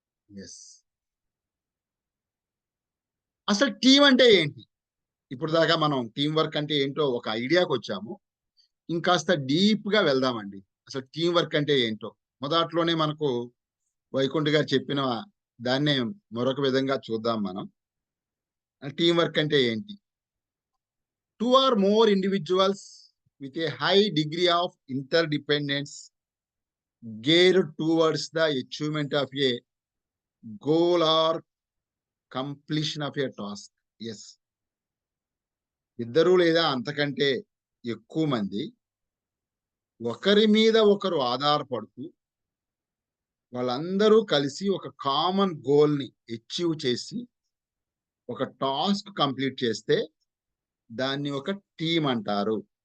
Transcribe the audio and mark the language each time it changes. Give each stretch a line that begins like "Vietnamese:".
Telugu: Yes, అసలు team అంటే ఏంటి? ఇప్పుడు దాకా మనం టీం వర్క్ అంటే ఏంటో ఒక ఐడియాకి వచ్చాము. ఇంకాస్త డీప్ గా వెళ్దామండి. అసలు టీం వర్క్ అంటే ఏంటో మొదట్లోనే మనకు వైకుంఠ గారు చెప్పిన దాన్నే మరొక విధంగా చూద్దాం మనం. టీం వర్క్ అంటే ఏంటి?
English: 2 or more individuals with a high degree of interdependence geared towards the achievement of a goal or completion of a task. Yes,
Telugu: ఇద్దరు లేదా అంతకంటే ఎక్కువ మంది ఒకరి మీద ఒకరు ఆధారపడుతూ వాళ్ళందరూ కలిసి ఒక కామన్ గోల్ ని అచీవ్ చేసి ఒక టాస్క్ కంప్లీట్ చేస్తే దాన్ని ఒక టీం అంటారు.